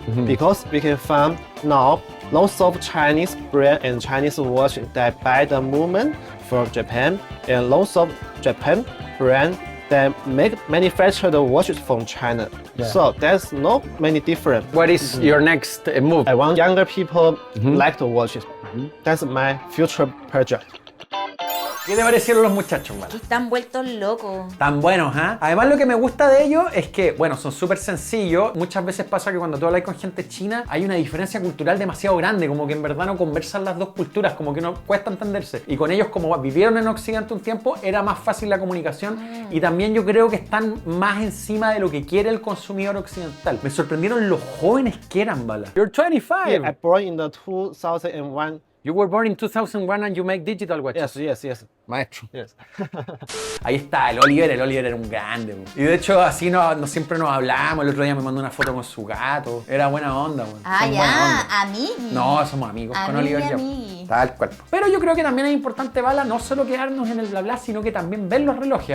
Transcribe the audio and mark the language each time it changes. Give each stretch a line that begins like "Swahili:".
English: Because we can find now lots of Chinese brand and Chinese watch that buy the movement from Japan, and lots of Japan brand that manufacture the watches from China. So there's no many different. What is your next move? I want younger people like the watches. That's my future project.
Spanish: ¿Qué te parecieron los muchachos, man? Están vueltos locos. Tan buenos, ¿ah? Además, lo que me gusta de ellos es que, bueno, son súper sencillos. Muchas veces pasa que cuando tú hablas con gente china, hay una diferencia cultural demasiado grande, como que en verdad no conversan las dos culturas, como que no cuesta entenderse. Y con ellos, como vivieron en Occidente un tiempo, era más fácil la comunicación. Y también yo creo que están más encima de lo que quiere el consumidor occidental. Me sorprendieron los jóvenes que eran, Bala.
English: You're 25. Yeah, I born in the 2001. You were born in 2001 and you make digital watches. Yes.
Spanish: Maestro.
English: Yes.
Spanish: Ahí está, el Oliver era un grande. Man. Y de hecho así no siempre nos hablamos. El otro día me mandó una foto con su gato. Era buena onda. Man. Ah, Son ya, buena onda. amigos. No, somos amigos con Oliver y Amigui. Tal cual. Pero yo creo que también es importante, Bala, no solo quedarnos en el bla bla, sino que también ver los relojes.